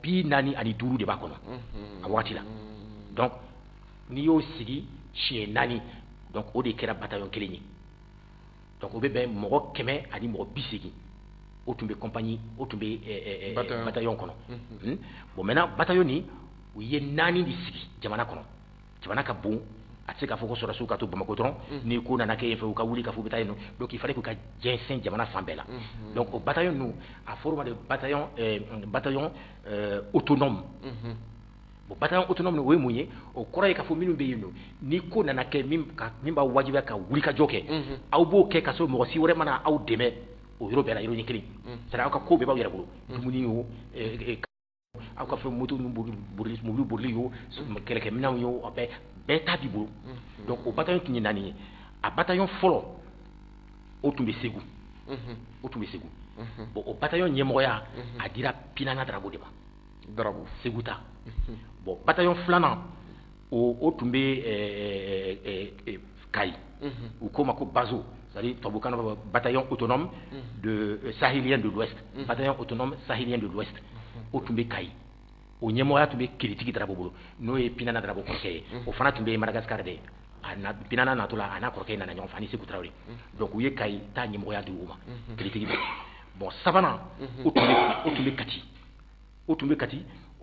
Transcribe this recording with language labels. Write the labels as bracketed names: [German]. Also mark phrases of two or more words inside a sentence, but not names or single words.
[Bambara] 45 de b'a kɔnɔ a wagati la donc n'i y'o sigi siɲɛ 4 donc o de kɛra bataillon kelen ye donc o bɛ bɛn mɔgɔ 100 ani mɔgɔ 80 o tun bɛ compagnie o tun bɛ bataillon kɔnɔ [French] bon maintenant [Bambara] bataillon nin u ye 4 de sigi jamana kɔnɔ jamana ka bon a tɛ se k'a fɔ ko sɔrɔsiw ka to Bamako dɔrɔn ni ko nana kɛ yen fɛ u ka wuli ka fɔ u bɛ taa yen nɔ [French] donc il fallait [Bambara] k'u ka jɛnsɛn jamana fan bɛɛ la donc o bataillon ninnu a fɔra o ma de [French] bataillon autonome bon bataillon autonome [Bambara] o ye mun ye o kɔrɔ ye k'a fɔ minnu bɛ yen nɔ ni ko nana kɛ min b'a wajibiya ka wuli ka jɔ kɛ aw b'o kɛ ka sɔrɔ mɔgɔ si wɛrɛ mana aw dɛmɛ o yɔrɔ bɛɛ la yɔrɔnin kelen c'est-à-dire aw ka ko bɛɛ b'aw yɛrɛ bolo dumuni o aw ka fɛn moto mobili bolili yo kɛlɛkɛminɛnw yo a bɛɛ ta b'i bolo donc o bataillon tun ye naani ye a bataillon fɔlɔ o tun bɛ Segu bon o bataillon ɲɛmɔgɔya a dira Pinana Darabo de ma Segu ta bon bataillon filanan o tun bɛ Kayi u k'o ma ko Bazo c'est-à-dire tubabukan na [French] bataillon autonome sahélien de l'Ouest bataillon autonome sahélien de l'Ouest [Bambara] o tun bɛ Kayi o ɲɛmɔgɔya tun bɛ Kiritigi Darabo bolo n'o ye Pinana Darabo kɔrɔkɛ ye o fana tun bɛ Madagascar de Pinana natɔ la a n'a kɔrɔkɛ nana ɲɔgɔn fɛ ani Sékou Traoré donc u ye Kayi ta ɲɛmɔgɔya di o ma Kiritigi bon sabanan o tun bɛ Kati o